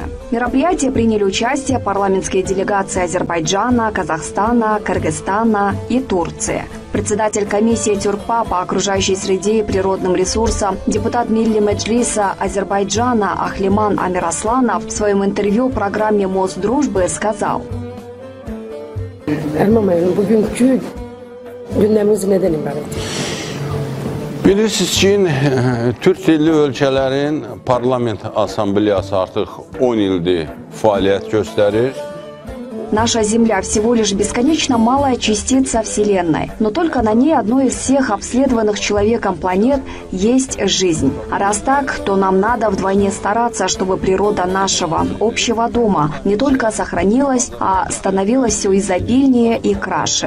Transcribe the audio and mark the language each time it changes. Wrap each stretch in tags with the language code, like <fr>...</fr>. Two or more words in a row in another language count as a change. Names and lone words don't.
<ru>В мероприятии приняли участие парламентские делегации Азербайджана, Казахстана, Кыргызстана и Турции. Председатель комиссии ТЮРКПА по окружающей среде и природным ресурсам, депутат Милли Меджлиса Азербайджана Ахлиман Амирасланов в своем интервью программе «Мост дружбы» сказал:</ru> <az>Bilirsiniz ki, Türk dilli ölkələrin parlament assambleyası artıq 10 ildir fəaliyyət göstərir.</az> <ru>Наша Земля всего лишь бесконечно малая частица Вселенной, но только на ней, одной из всех обследованных человеком планет, есть жизнь. А раз так, то нам надо вдвойне стараться, чтобы природа нашего общего дома не только сохранилась, а становилась все изобильнее и краше.</ru>